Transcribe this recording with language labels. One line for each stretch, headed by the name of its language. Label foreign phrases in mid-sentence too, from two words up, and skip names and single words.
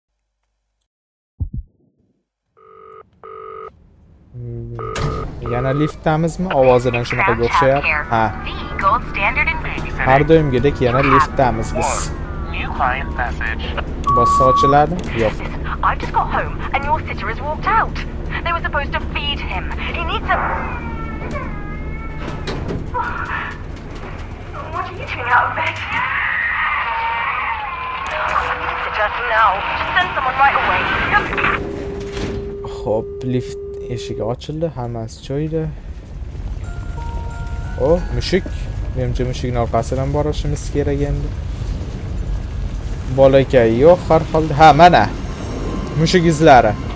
Uzbek: Yana liftdamizmi? Ovozidan shunaqa o'xshayapti. Ha. Har doimgidek yana liftdamiz biz. Bossa ochiladi? Yo'q.
English: I've just got home and your sitter has walked out. They were supposed to feed him. He needs a... What are you doing out of bed? I need a sitter now. Just send someone right away.
Uzbek: Xo'p, lift eshigi ochildi, hammasi joyida. Mushuk. Menimcha mushukning orqasidan borishimiz kerak endi. Bolakay yo'q har holda. Ha, mana. Mushuk izlari.